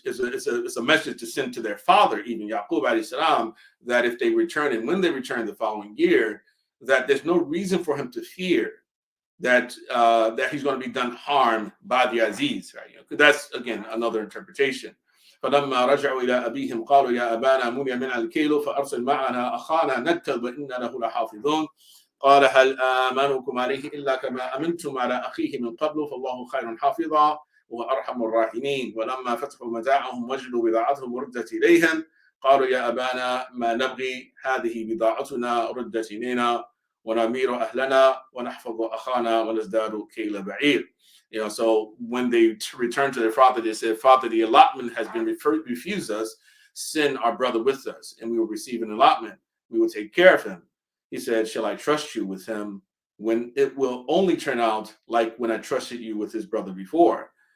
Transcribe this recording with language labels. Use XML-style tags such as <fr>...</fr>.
<en>It's a message to send to their father, even Yaqub alayhi salam, that if they return and when they return the following year, that there's no reason for him to fear that he's going to be done harm by the Aziz, right? That's again another interpretation.</en> <ar>فلما رجعوا إلى أبيهم قالوا يا أبانا منع منا الكيل فأرسل معنا أخانا نكتل وإنا له لحافظون قال هل آمنكم عليه إلا كما أمنتم على أخيه من قبل فالله خير حافظا وأرحم الراحمين ولما فتحوا متاعهم وجدوا بضاعتهم ردت إليهم قالوا يا أبانا ما نبغي هذه بضاعتنا ردت إلينا ونمير أهلنا ونحفظ أخانا ونزداد كيل بعير.</ar> <en>So when they returned to their father, they said, Father, the allotment has been refused us. Send our brother with us, and we will receive an allotment. We will take care of him. He said, shall I trust you with him when it will only turn out like when I trusted you with his brother before?</en>